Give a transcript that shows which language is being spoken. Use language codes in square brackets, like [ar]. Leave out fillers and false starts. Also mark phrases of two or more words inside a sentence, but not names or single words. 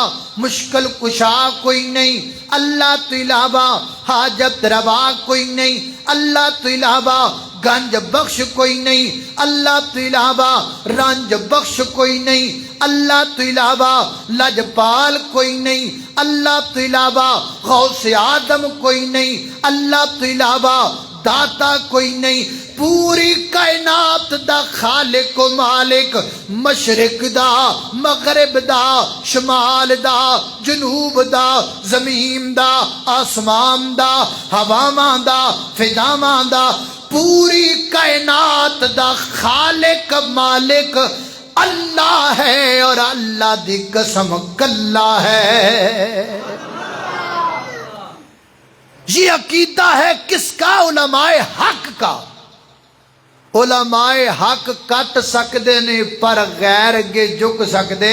[pa] مشکل کشا کوئی نہیں، اللہ تو علاوہ حاجت روا کوئی نہیں، اللہ تو علاوہ گنج بخش کوئی نہیں، اللہ تو علاوہ رنج بخش کوئی نہیں، اللہ تو علاوہ لجپال کوئی نہیں، اللہ تو علاوہ غوث آدم کوئی نہیں، اللہ تو علاوہ داتا کوئی نہیں۔ پوری کائنات دا خالق و مالک، مشرق دا مغرب دا شمال دا جنوب دا زمین دا آسمان دا ہواواں دا فضاواں دا، پوری کائنات دا خالق مالک اللہ ہے، اور اللہ دی قسم کلا ہے۔ [ur] یہ عقیدہ ہے کس کا؟ علماء حق کا۔ [pa] علماء حق کٹ سکدے نے پر غیر کے جھک سکدے۔